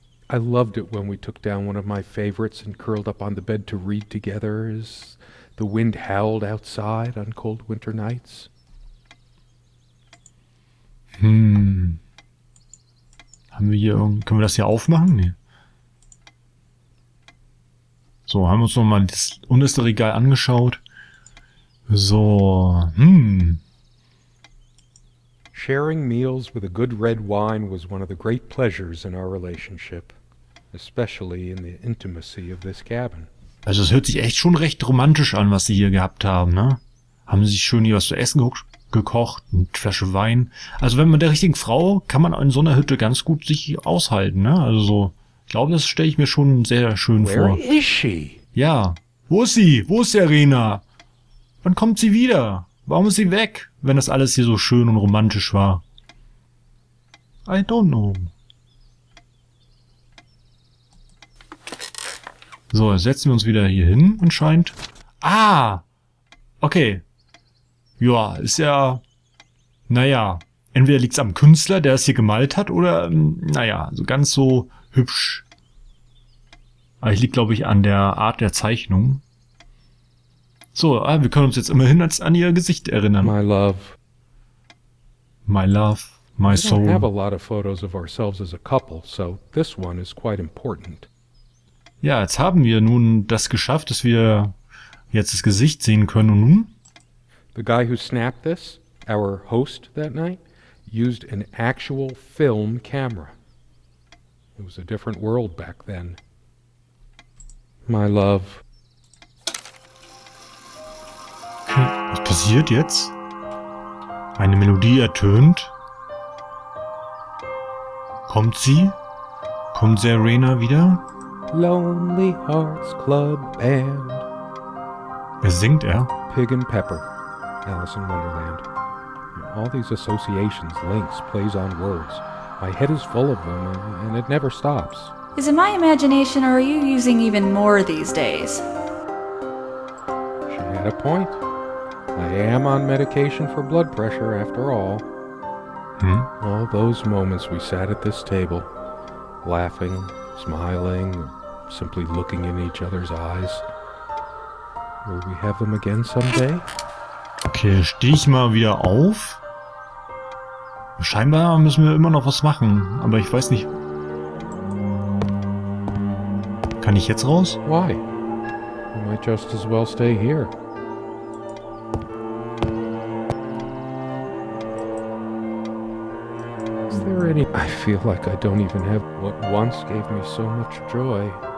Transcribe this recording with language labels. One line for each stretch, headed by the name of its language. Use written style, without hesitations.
English: I loved it when we took down one of my favorites and curled up on the bed to read together as the wind howled outside on cold winter nights.
German: Haben wir hier können wir das hier aufmachen? Nee. So, haben wir uns nochmal das unterste Regal angeschaut. So,
English: Sharing meals with a good red wine was one of the great pleasures in our relationship, especially in the intimacy of this cabin.
German: Also es hört sich echt schon recht romantisch an, was sie hier gehabt haben, ne? Haben sie sich schön hier was zu essen gekocht, eine Flasche Wein. Also wenn man der richtigen Frau, kann man in so einer Hütte ganz gut sich aushalten, ne? Also so, ich glaube, das stelle ich mir schon sehr schön
English: Where
German: vor.
English: is she?
German: Ja. Wo ist sie? Wo ist Serena? Wann kommt sie wieder? Warum ist sie weg, wenn das alles hier so schön und romantisch war?
English: I don't know.
German: So, jetzt setzen wir uns wieder hier hin anscheinend. Ah! Okay. Ja, ist ja... Naja, entweder liegt es am Künstler, der es hier gemalt hat, oder, naja, so ganz so hübsch. Aber es liegt, glaube ich, an der Art der Zeichnung. So, wir können uns jetzt immerhin an ihr Gesicht erinnern.
English: My love. My love, my We don't have a soul. lot of photos of ourselves as a couple, so this one is quite important.
German: Ja, jetzt haben wir nun das geschafft, dass wir jetzt das Gesicht sehen können. Und nun?
English: The guy who snapped this, our host that night, used an actual film camera. It was a different world back then. My love.
German: Okay, was passiert jetzt? Eine Melodie ertönt. Kommt sie? Kommt Serena wieder?
English: Lonely Hearts Club Band.
German: Wer singt er?
English: Pig and Pepper. Alice in Wonderland. All these associations, links, plays on words. My head is full of them, and it never stops. Is it my imagination, or are you using even more these days? She had a point. I am on medication for blood pressure, after all. All those moments we sat at this table, laughing, smiling, or simply looking in each other's eyes. Will we have them again someday?
German: Okay, stehe ich mal wieder auf. Scheinbar müssen wir immer noch was machen, aber ich weiß nicht. Kann ich jetzt raus?
English: Why? We might just as well stay here. Is there any... I feel like I don't even have what once gave me so much joy.